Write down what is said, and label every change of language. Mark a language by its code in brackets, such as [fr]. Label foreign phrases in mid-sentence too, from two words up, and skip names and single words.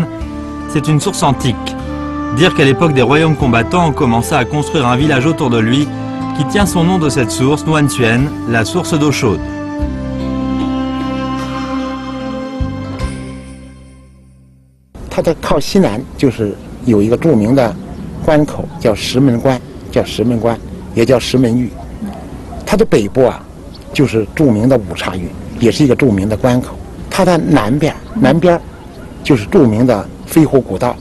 [fr] C'est une source antique. Dire qu'à l'époque des royaumes combattants, on commença à construire un village autour de lui qui tient son nom de cette source, Nuan-Xuan, la source d'eau chaude. [zh] Il 靠西南就是有一个著名的关口叫石门关，也叫石门峪。它的北部啊，就是著名的五岔峪，也是一个著名的关口。它的南边就是著名的飞狐古道。